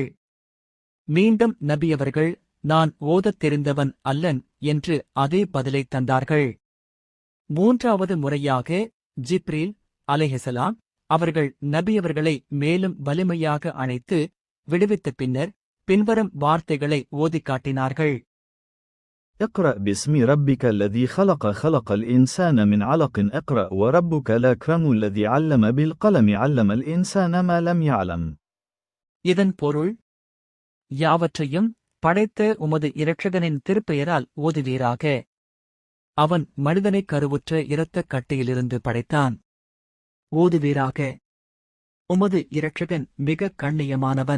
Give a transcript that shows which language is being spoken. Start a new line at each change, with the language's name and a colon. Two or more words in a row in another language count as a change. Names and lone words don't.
Tamil: மீண்டும் நபியவர்கள் நான் ஓதத் தெரிந்தவன் அல்லன் என்று அதே பதிலை தந்தார்கள். மூன்றாவது முறையாக ஜிப்ரீல் அலைஹிஸ்ஸலாம் அவர்கள் நபியவர்களை மேலும் வலிமையாக அணைத்து விடுவித்த பின்னர் பின்வரும் வார்த்தைகளை ஓதிக் காட்டினார்கள்.
Arabic: اقرأ باسم ربك الذي خلق خلق الإنسان من علق اقرأ وربك الأكرم الذي علم بالقلم علم الإنسان ما لم يعلم.
Tamil: இதன் பொருள் யாவற்றையும் படைத்த உமது இரட்சகனின் திருப்பெயரால் ஓதுவீராக. அவன் மனிதனைக் கருவுற்ற இரத்தக் கட்டியிலிருந்து படைத்தான். ஓதுவீராக. உமது இரட்சகன் மிக கண்ணியமானவன்.